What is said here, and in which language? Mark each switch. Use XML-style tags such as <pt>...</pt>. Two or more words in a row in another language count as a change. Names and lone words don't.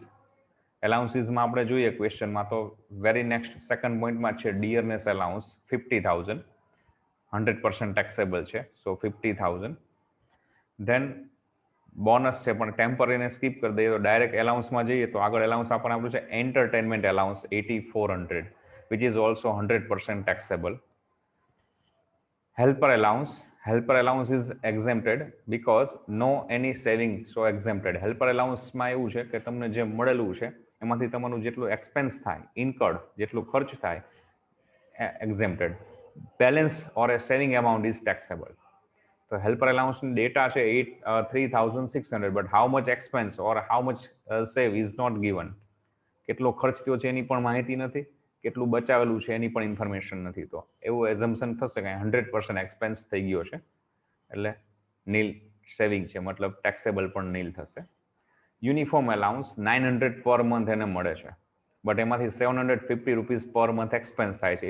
<gu>એલાઉન્સીસમાં આપણે જોઈએ ક્વેશ્ચનમાં તો</gu> <en>very next second</en> <gu>પોઈન્ટમાં છે</gu> <en>dearness allowance</en> <gu>50,000, 100% ટેક્સેબલ છે, સો 50,000.</gu> <en>then bonus</en> <gu>છે, પણ ટેમ્પરરીને સ્કીપ કરી દઈએ તો ડાયરેક્ટ એલાઉન્સમાં જઈએ તો આગળ એલાઉન્સ આપણને આપ્યું છે</gu> <en>entertainment allowance</en> <gu>8,400,</gu> <en>which is also 100% taxable. helper allowance helper allowance is exempted because no any saving so exempted. helper allowance</en> <gu>માં એવું છે કે તમને જે મળેલું છે એમાંથી તમારું જેટલું એક્સપેન્સ થાય ઇનકર્ડ જેટલું ખર્ચ થાય exempted.</gu> <en>balance or a saving amount is taxable. તો helper allowance data છે 3600 but how much expense or how much save is not given.</en> <gu>કેટલો ખર્ચ થયો છે એની પણ માહિતી નથી, કેટલું બચાવેલું છે એની પણ ઇન્ફોર્મેશન નથી. તો એવું એઝમ્પશન થશે કે 100% એક્સપેન્સ થઈ ગયો છે એટલે</gu> <en>nil saving</en> <gu>છે, મતલબ ટેક્સેબલ પણ નીલ થશે.</gu> <en>uniform allowance 900 per month</en> <gu>એને મળે છે બટ એમાંથી</gu> <en>750 rupees per month expense</en> <gu>થાય છે.</gu>